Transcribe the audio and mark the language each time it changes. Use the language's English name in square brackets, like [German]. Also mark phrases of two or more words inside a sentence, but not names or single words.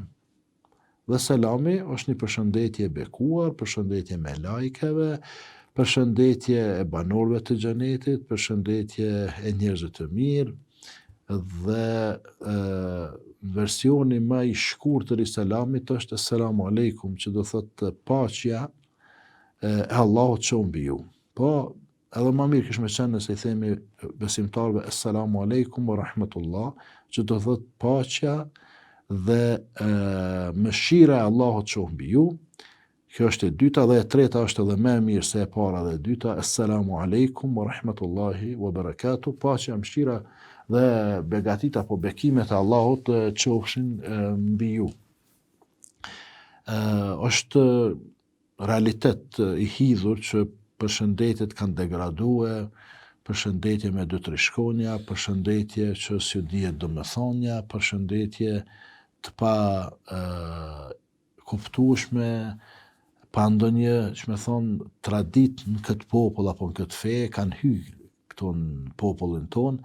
[Albanian] Dhe selami është një përshëndetje e bekuar, përshëndetje me lajkeve, përshëndetje e banorëve të xhenetit, përshëndetje e njerëzve të mirë, dhe versioni më i shkurtër i selamit është [Arabic] السلام عليكم, [Albanian] që do thotë paqja e Allahut qoftë mbi ju. Po, edhe më mirë kish me qenë nëse i themi besimtarve [Arabic] السلام عليكم ورحمة الله, [Albanian] që do thotë paqja dhe mëshira e Allahut qoftë mbi ju. Kjo është e dyta, dhe e treta është edhe më e mirë se e para dhe e dyta, [Arabic] السلام عليكم ورحمة الله وبركاته, [Albanian] paqja, mëshira dhe begatit apo bekimet e Allahut qofshin mbi ju. Është realitet i hidhur që përshëndetjet kanë degradue, përshëndetje me 2-3 shkronja, përshëndetje që s'ju dihet domethënia, përshëndetje të pa kuptueshme, pa ndonjë, që me thonë, tradit në këtë popull apo në këtë fe, kanë hyrë këtu në popullin tonë.